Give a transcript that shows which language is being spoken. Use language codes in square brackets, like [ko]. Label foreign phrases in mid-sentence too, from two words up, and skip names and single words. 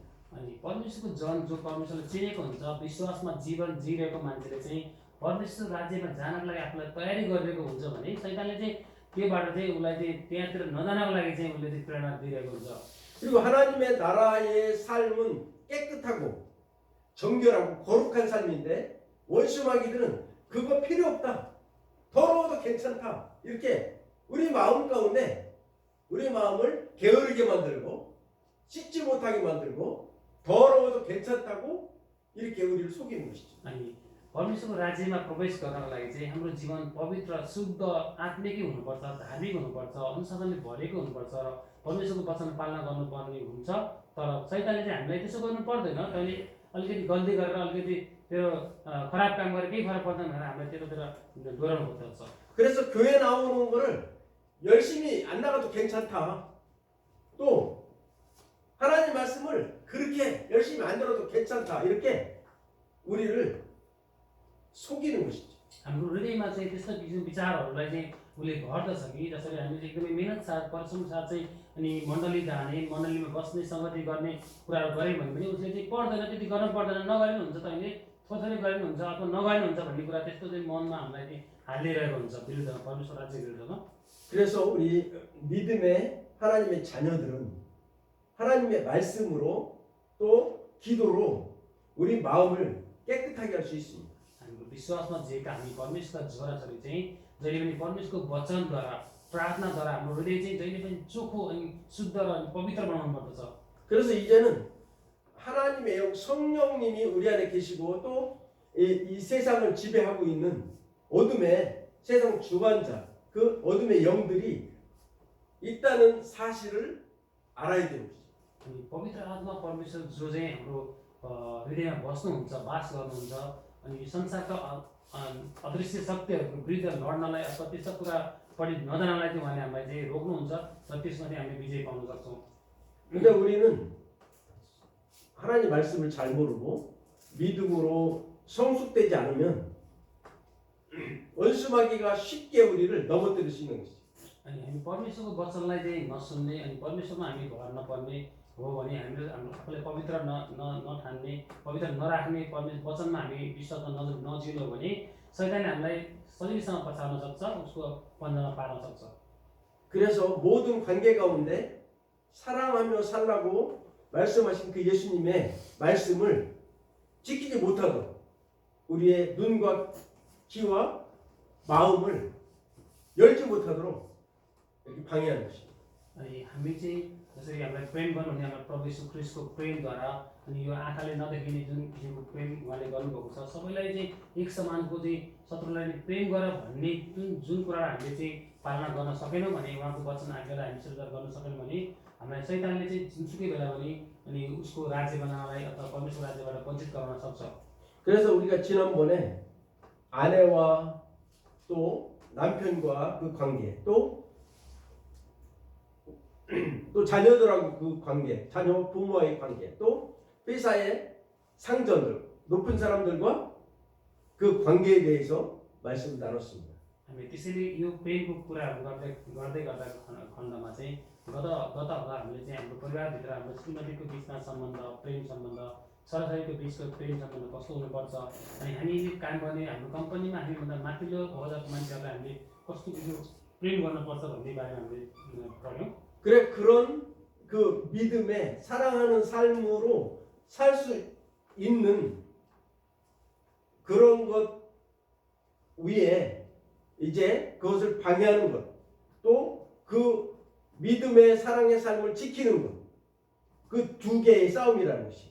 [ne] अनि परमेश्वरको जन जो परमेश्वरले चिनेको हुन्छ विश्वासमा जीवन जिरहेको मान्छेले चाहिँ परमेश्वर राज्यमा जानको लागि आफूलाई तयारी गरिरहेको हुन्छ भने शैतानले चाहिँ त्योबाट चाहिँ उसलाई चाहिँ त्यहाँतिर नजानको लागि चाहिँ उसले चाहिँ प्रेरणा दिइरहेको हुन्छ। [ko] 그리고 하나님의 나라의 삶은 깨끗하고 정결하고 거룩한 삶인데 원수마귀들은 그거 필요 없다. 더러워도 괜찮다. 이렇게 우리 마음 가운데 우리 마음을 게으르게 만들고 씻지 못하게 만들고 더러워도 괜찮다고 이렇게 우리를 속이는 것이죠. [ne] अनि परमेश्वरको राज्यमा प्रवेश गर्नको लागि चाहिँ हाम्रो जीवन पवित्र शुद्ध आत्मिकै हुनुपर्छ, धार्मिक हुनुपर्छ, अनुशासनले भरिएको हुनुपर्छ र परमेश्वरको वचन पालना गर्नुपर्ने हुन्छ। तर शैतानले चाहिँ हामीलाई त्यसो गर्नु पर्दैन, तैँले अलिकति गल्ती गरेर अलिकति त्यो खराब काम गरेर केही फरक पर्दैन भनेर हामीलाई त्यतातिर डोराउनु खोज्छ। [ko] 그래서 교회 나오는 거를 열심히 안 나가도 괜찮다. 또 하나님 말씀을 그렇게 열심히 안 들어도 괜찮다. 이렇게 우리를 속이는 것이죠. [ne] हाम्रो हृदयमा चाहिँ त्यस्तो किसिमको विचारहरूलाई चाहिँ उसले गर्दछ कि जसरी हामीले एकदमै मेहनत साथ परिश्रम साथ चाहिँ अनि मण्डली जाने, मण्डलीमा बस्ने, सङ्गति गर्ने कुराहरू गऱ्यौँ भने पनि उसले चाहिँ पर्दैन, त्यति गर्नु पर्दैन, नगरे पनि हुन्छ, तैँले थोरै गरे पनि हुन्छ अथवा नगरे पनि हुन्छ भन्ने कुरा त्यस्तो चाहिँ मनमा हामीलाई चाहिँ हालिरहेको हुन्छ विरुद्धमा, परमेश्वर राज्य विरुद्धमा। [ko] 그래서 우리 믿음의 하나님의 자녀들은 하나님의 말씀으로 또 기도로 우리 마음을 깨끗하게 할 수 있습니다. [ne] हाम्रो विश्वासमा जिएका हामी परमेश्वरका छोराछोरी चाहिँ जहिले पनि परमेश्वरको वचनद्वारा प्रार्थनाद्वारा हाम्रो हृदय चाहिँ जहिले पनि चोखो अनि शुद्ध र पवित्र बनाउनु पर्दछ। [ko] 그래서 이제는 하나님의 영 성령님이 우리 안에 계시고 또 이 세상을 지배하고 있는 어둠의 세상 주관자 그 어둠의 영들이 있다는 사실을 알아야 되는 거죠. [ne] अनि पवित्र आत्मा परमेश्वर जो चाहिँ हाम्रो हृदयमा बस्नुहुन्छ, वास गर्नुहुन्छ अनि संसारका अदृश्य शक्तिहरूको विरुद्ध लड्नलाई अथवा त्यस्ता कुरापट्टि नजानलाई चाहिँ उहाँले हामीलाई चाहिँ रोक्नुहुन्छ र त्यसमा चाहिँ हामीले विजय पाउन सक्छौँ। [ko] 근데 우리는 하나님 말씀을 잘 모르고 믿음으로 성숙되지 않으면 원수마귀가 쉽게 우리를 넘어뜨릴 수 있는 것이죠. [ne] अनि हामी परमेश्वरको वचनलाई चाहिँ नसुन्ने अनि परमेश्वरमा हामी भर नपर्ने हो भने हामीले हाम्रो आफूलाई पवित्र नठान्ने पवित्र नराख्ने परमेश्वर वचनमा हामी विश्वासमा नजिउनु हो भने शैतानले हामीलाई सजिलैसँग पछाउन सक्छ, उसको पन्जामा पार्न सक्छ। [ko] 그래서 모든 관계 가운데 사랑하며 살라고 말씀하신 그 예수님의 말씀을 지키지 못하도록 우리의 눈과 귀와 마음을 열지 못하도록 이렇게 방해하는 것입니다. [ne] अनि हामी चाहिँ जसरी हामीलाई प्रेम गर्नुहुने हाम्रो प्रभु यीशु ख्रीष्टको प्रेमद्वारा अनि यो आँखाले नदेखिने जुन किसिमको प्रेम उहाँले गर्नुभएको छ सबैलाई चाहिँ एक समानको चाहिँ शत्रुलाई प्रेम गर भन्ने जुन कुरालाई हामीले चाहिँ पालना गर्न सकेनौँ भने उहाँको वचन आज्ञालाई हामी स्वीकार गर्न सकेनौँ भने हामीलाई शैतानले चाहिँ जुनसुकै बेला पनि अनि उसको राज्य बनाउनलाई अथवा परमेश्वर राज्यबाट वञ्चित गराउन सक्छ। [ko] 그래서 우리가 지난번에 아내와 또 남편과 그 관계 또 자녀들하고 그 관계, 자녀 부모와의 관계, 또 회사의 상전들, 높은 사람들과 그 관계에 대해서 말씀을 나눴습니다. [ne] हामी त्यसैले यो प्रेमको कुराहरू गर्दै गर्दा खण्डमा चाहिँ गत हप्ता हामीले चाहिँ हाम्रो परिवारभित्र हाम्रो श्रीमतीको बिचमा सम्बन्ध, प्रेम सम्बन्ध, सरकारीको बिचको प्रेम सम्बन्ध कस्तो हुनुपर्छ अनि हामी काम गर्ने हाम्रो कम्पनीमा हामीभन्दा माथिल्लो अहोदाको मान्छेहरूलाई हामीले कस्तो किसिमको प्रेम गर्नुपर्छ भन्ने बारेमा हामीले पढ्यौँ। [ko] 그래 그런 그 믿음의 사랑하는 삶으로 살 수 있는 그런 것 위에 이제 그것을 방해하는 것, 또 그 믿음의 사랑의 삶을 지키는 것, 그 두 개의 싸움이라는 것이.